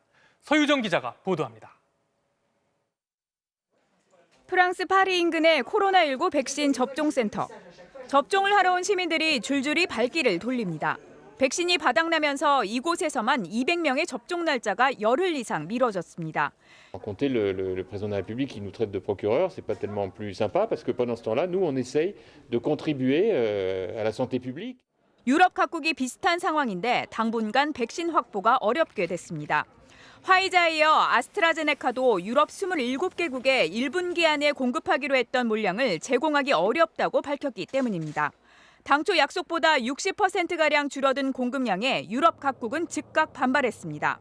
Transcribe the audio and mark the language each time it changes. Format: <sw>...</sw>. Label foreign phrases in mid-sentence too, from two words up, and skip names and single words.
<ko>서유정 기자가 보도합니다. 프랑스 파리 인근의 코로나19 백신 접종센터. 접종을 하러 온 시민들이 줄줄이 발길을 돌립니다. 백신이 바닥나면서 이곳에서만 200명의 접종 날짜가 열흘 이상 미뤄졌습니다.</ko> <fr>Compter le président de la République qui nous traite de procureur, c'est pas tellement plus sympa parce que pendant ce temps-là, nous on essaye de contribuer à la santé publique.</fr> <ko>유럽 각국이 비슷한 상황인데 당분간 백신 확보가 어렵게 됐습니다. 화이자에 이어 아스트라제네카도 유럽 27개국에 1분기 안에 공급하기로 했던 물량을 제공하기 어렵다고 밝혔기 때문입니다. 당초 약속보다 60%가량 줄어든 공급량에 유럽 각국은 즉각 반발했습니다.</ko>